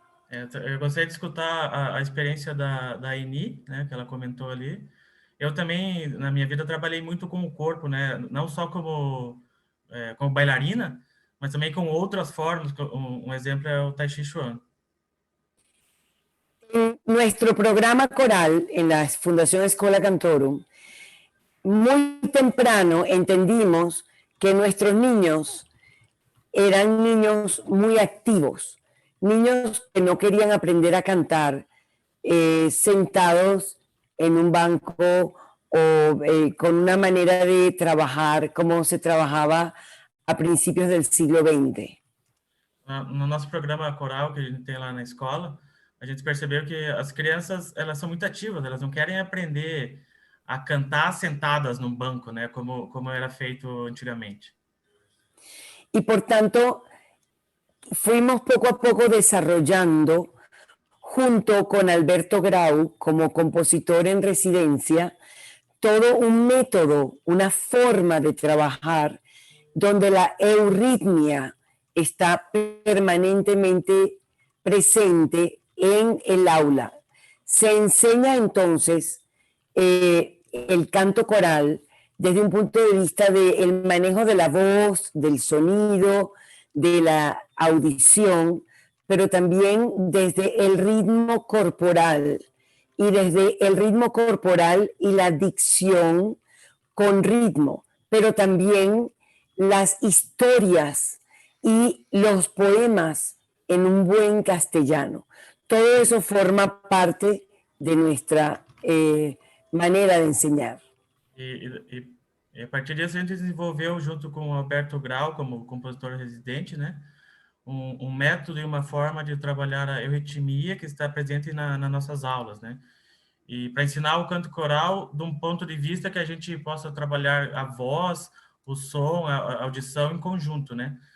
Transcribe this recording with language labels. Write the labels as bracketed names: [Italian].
[Portuguese] Eu gostei de escutar a experiência da Eni, né, que ela comentou ali. Eu também, na minha vida, trabalhei muito com o corpo, né, não só como bailarina, mas também com outras formas. Um exemplo é o Tai Chi Chuan. [Spanish] En nuestro programa coral en la Fundación Escola Cantorum, muy temprano entendimos que nuestros niños eran niños muy activos, niños que no querían aprender a cantar sentados en un banco o con una manera de trabajar como se trabajaba a principios del siglo XX. [Portuguese] No nosso programa coral que a gente tem lá na escola, a gente percebeu que as crianças, elas são muito ativas, elas não querem aprender a cantar sentadas num banco, né, como era feito antigamente. [Spanish] Y por tanto, fuimos poco a poco desarrollando, junto con Alberto Grau, como compositor en residencia, todo un método, una forma de trabajar donde la euritmia está permanentemente presente en el aula. Se enseña entonces el canto coral desde un punto de vista del manejo de la voz, del sonido, de la audición, pero también desde el ritmo corporal y desde el ritmo corporal y la dicción con ritmo, pero también las historias y los poemas en un buen castellano. Todo eso forma parte de nuestra manera de enseñar. [Portuguese] E a partir disso, a gente desenvolveu, junto com o Alberto Grau, como compositor residente, né, um método e uma forma de trabalhar a euritmia que está presente nas nossas aulas, né? E para ensinar o canto coral de um ponto de vista que a gente possa trabalhar a voz, o som, a audição em conjunto, né?